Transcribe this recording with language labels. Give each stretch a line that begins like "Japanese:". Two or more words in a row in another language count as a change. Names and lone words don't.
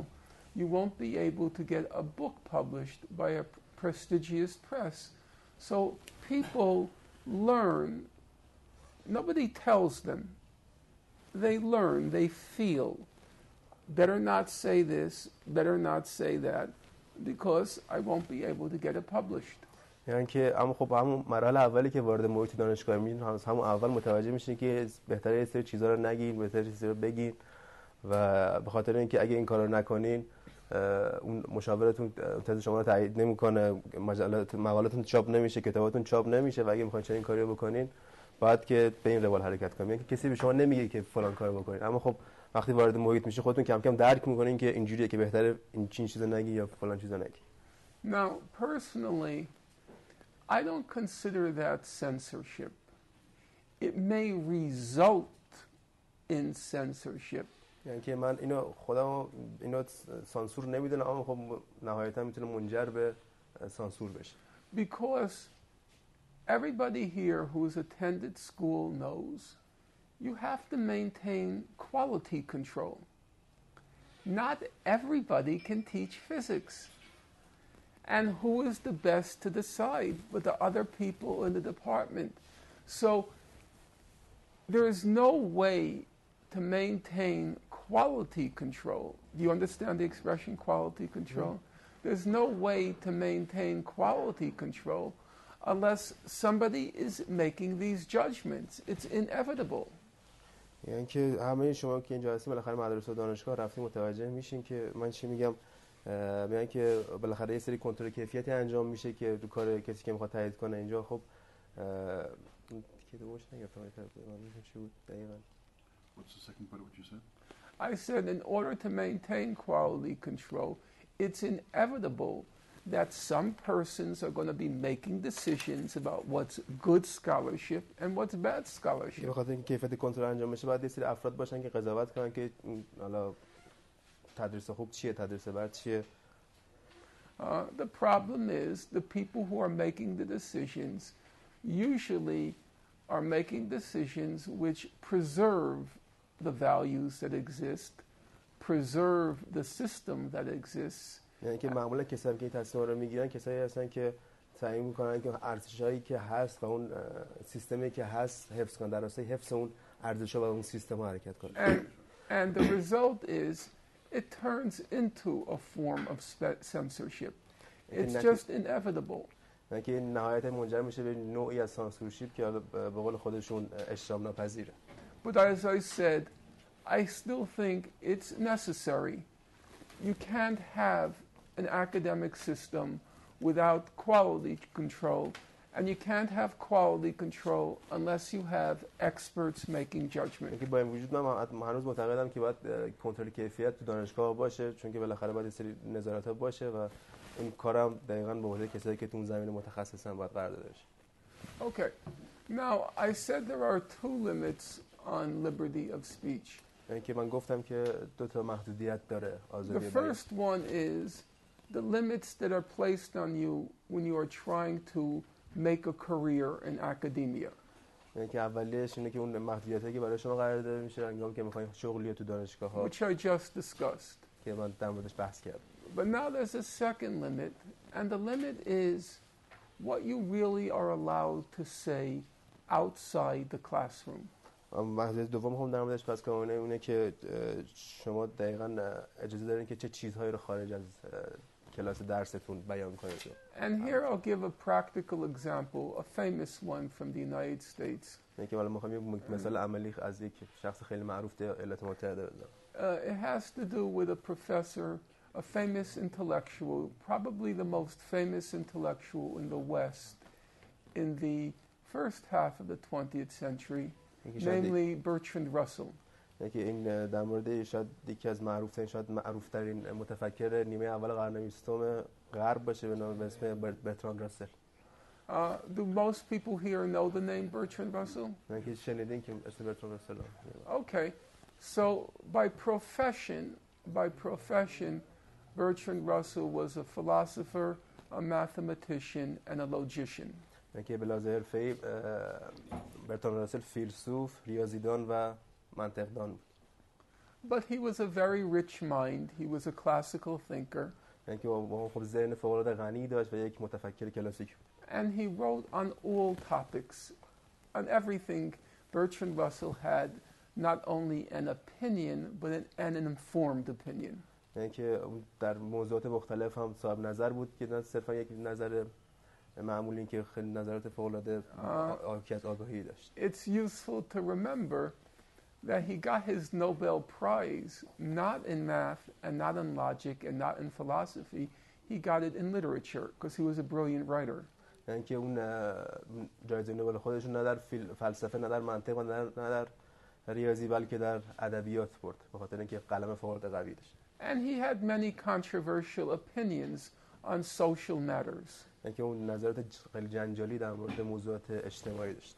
English: You won't be able to get a book published by a prestigious press. So people learn. Nobody tells them. They learn, they feel. Better not say this, better not say that, because I won't be able to get it published.
Persian: یعنی که اما خب همون مرحله اولی که وارد محیط دانشگاه میشین همون اول متوجه میشین که بهتره یه سری چیزا رو نگین، بهتره چیزا رو بگین، و به خاطر اینکه اگه این کارو نکنین اون مشاورتون تز شما رو تایید نمیکنه، مقالاتون چاپ نمیشه، کتاباتون چاپ نمیشه، و اگه میخواین چنین کاری رو بکنین باید که به این روال حرکت کنین. یعنی کسی به شما نمیگه که فلان کارو بکنین، اما خب وقتی وارد محیط میشین خودتون کم کم درک میکنین که اینجوریه که بهتره این چیزا نگی یا فلان چیزا نگی.
English: Now, personally, I don't consider that censorship. It may result in censorship.
Persian: یعنی که من خودم سانسور نمیدونم، اما خب نهایتا میتونه منجر به سانسور بشه.
English: Because everybody here who's attended school knows you have to maintain quality control. Not everybody can teach physics. And who is the best to decide but the other people in the department? So there is no way to maintain quality control. Do you understand the expression quality control? Mm-hmm. There's no way to maintain quality control unless somebody is making these judgments. It's inevitable.
Persian: یعنی که همه شما که اینجا هستین بالاخره مدرسه و دانشگاه رفتین متوجه میشین که من چی میگم، میگن که بالاخره یه سری کنترل کیفیتی انجام میشه که رو کار کسی که میخواد تایید کنه. اینجا خب که دوش نگفتم چی بود دقیقاً.
English: What's the second part of what you said? I said in order to maintain quality control, it's inevitable that some persons are going to be making decisions about what's good scholarship and what's bad scholarship.
Persian: بخاطر اینکه کیفیت کنترل انجام بشه باید یه سری افراد باشن که قضاوت کنن که حالا تدریس خوب چیه، تدریس بد چیه.
English: The problem is the people who are making the decisions usually are making decisions which preserve the values that exist, preserve the system that exists.
Persian: یعنی که معمولا کسایی که این تصمیم رو میگیرن کسایی هستن که سعی میکنن که ارزشایی که هست و اون سیستمی که هست حفظ کنن، در راستای حفظ اون ارزش‌ها و اون سیستم حرکت کنن.
English: And the result is it turns into a form of censorship. It's just inevitable.
Persian: یعنی که این نهایتا منجر میشه به نوعی از سانسورشیپ که به قول خودشون اجتناب ناپذیره.
English: But as I said, I still think it's necessary. You can't have an academic system without quality control, and you can't have quality control unless you have experts making judgment.
Persian: یعنی با این وجود من هنوز معتقدم که باید کنترل کیفیت تو دانشگاه باشه، چون که بالاخره باید یه سری نظارت‌ها باشه و این کارم دقیقاً به عهده کسایی که تو اون زمینه متخصصن باید قرار داده بشه.
English: Okay. Now, I said there are two limits on liberty of speech.
Persian: که من گفتم که دو تا محدودیت داره
English: The
Persian: آزادی بیان.
English: first one is the limits that are placed on you when you are trying to make a career in academia.
Persian: که اولیش اینه که اون محدودیتایی که برای شما قرار داده میشه هنگامی که میخواین شغلی تو دانشگاه ها
English: Which I just discussed.
Persian: که من در موردش بحث کردم.
English: But now there's a second limit, and the limit is what you really are allowed to say outside the classroom.
Persian: محدودیت دوم هم در موردش بحث کنم اونه که شما دقیقاً اجازه دارین که چه چیزهایی رو خارج از کلاس درستون بیان کنید.
English: And here I'll give a practical example, a famous one from the United States.
Persian: که حالا می‌خوام یک مثال عملی از یک شخص خیلی معروف در ایالات متحده بزنم.
English: It has to do with a professor, a famous intellectual, probably the most famous intellectual in the West in the first half of the 20th century, namely Bertrand Russell.
Persian: که این در مورد شاید یکی از معروفترین متفکر نیمه اول قرن 20 غرب باشه به نام اسم برتراند راسل.
English: Do most people here know the name Bertrand Russell?
Persian: که شنیدین که اسم برتراند راسل.
English: Okay. So by profession, Bertrand Russell was a philosopher, a mathematician, and a logician.
Persian: که به لحاظ حرفه‌ای برتراند راسل فیلسوف، ریاضیدان و منطقدان بود.
English: But he was a very rich mind. He was a classical thinker.
Persian: که خب ذهن فوق‌العاده غنی داشت و یک متفکر کلاسیک بود.
English: And he wrote on all topics, on everything. Bertrand Russell had not only an opinion, but an informed opinion.
Persian: که در موضوعات مختلف هم صاحب نظر بود که نه صرفا یک نظر معمولی که خیلی نظرات فوق‌العاده آگاهی داشت.
English: It's useful to remember that he got his Nobel Prize not in math and not in logic and not in philosophy. He got it in literature because he was a brilliant writer.
Persian: که اون جایزه نوبل خودش نه در فلسفه نه در منطق و نه در ریاضی بلکه در ادبیات برد به خاطر اینکه قلم فوق‌العاده قوی داشت.
English: And he had many controversial opinions on social matters.
Persian: که اون نظرات خیلی جنجالی در مورد موضوعات اجتماعی داشت.